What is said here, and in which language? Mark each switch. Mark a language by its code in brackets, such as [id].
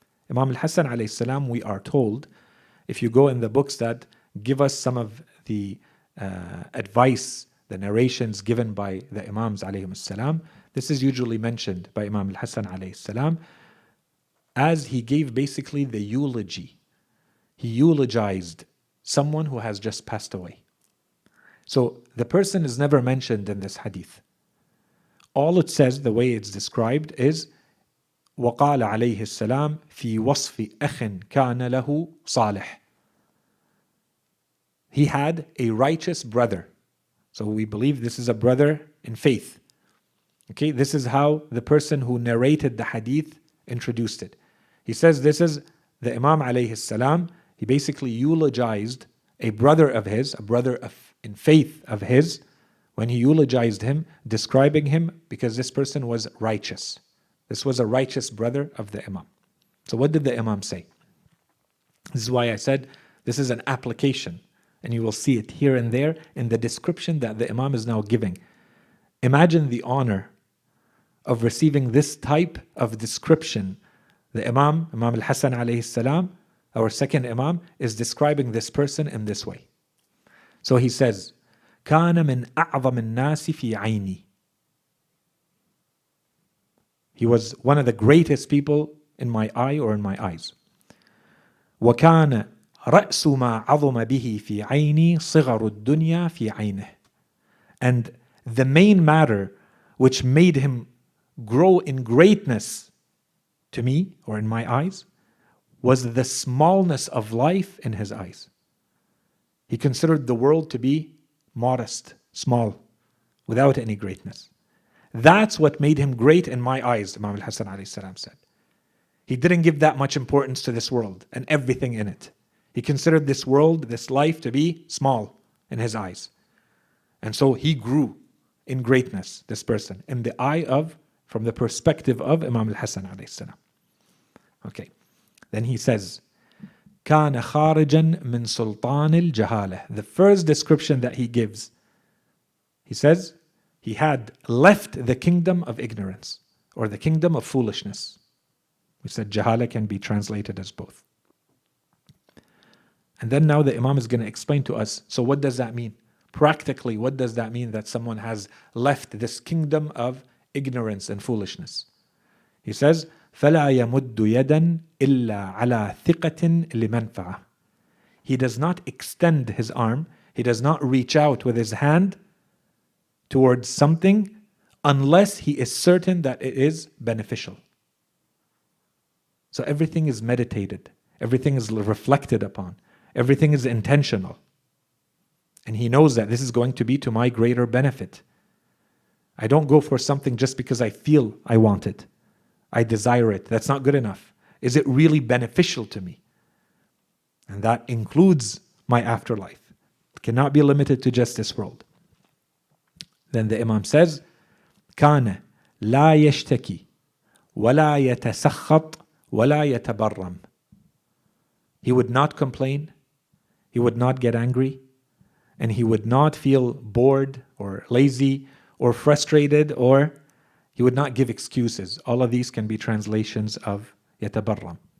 [en] Imam al-Hasan alayhi salam, we are told, if you go in the books that give us some of the advice, the narrations given by the Imams alayhim salam, this is usually mentioned by Imam al-Hasan alayhi salam as he gave basically the eulogy. He eulogized someone who has just passed away. So the person is never mentioned in this hadith. All it says, the way it's described, is [ar] وقال عليه السلام في وصف أخ كان له صالح. [en] He had a righteous brother. So we believe this is a brother in faith. Okay, this is how the person who narrated the hadith introduced it. He says this is the Imam alayhi salam. He basically eulogized a brother of his, a brother in faith of his, when he eulogized him, describing him because this person was righteous. This was a righteous brother of the Imam. So what did the Imam say? This is why I said this is an application. And you will see it here and there in the description that the Imam is now giving. Imagine the honor of receiving this type of description. The Imam al-Hasan alayhi salam, our second Imam, is describing this person in this way. So he says, [ar] كان من أعظم الناس في عيني. [en] He was one of the greatest people in my eye or in my eyes. [ar] وكان رأس ما عظم به في عيني صغر الدنيا في عينه. [en] And the main matter which made him grow in greatness to me or in my eyes was the smallness of life in his eyes. He considered the world to be modest, small, without any greatness. That's what made him great in my eyes, Imam al-Hasan alayhi salam said. He didn't give that much importance to this world and everything in it. He considered this world, this life to be small in his eyes. And so he grew in greatness, this person, in the eye of, from the perspective of Imam al-Hasan alayhi salam. Okay. Then he says, [ar] كان خارجا من سلطان الجهالة. [en] The first description that he gives, he says, he had left the kingdom of ignorance or the kingdom of foolishness. We said jahala can be translated as both. And then now the Imam is going to explain to us, so what does that mean? Practically, what does that mean that someone has left this kingdom of ignorance and foolishness? He says, [ar] فَلَا يَمُدُّ يَدًا إِلَّا عَلَى ثِقَةٍ لِمَنْفَعَةٍ. [en] He does not extend his arm, he does not reach out with his hand towards something unless he is certain that it is beneficial. So everything is meditated, everything is reflected upon, everything is intentional. And he knows that this is going to be to my greater benefit. I don't go for something just because I feel I want it. I desire it. That's not good enough. Is it really beneficial to me? And that includes my afterlife. It cannot be limited to just this world. Then the Imam says, [ar] كان لا يشتكي ولا يتسخط ولا يتبرم. [en] He would not complain, he would not get angry, and he would not feel bored or lazy or frustrated, or he would not give excuses. All of these can be translations of يتبرم.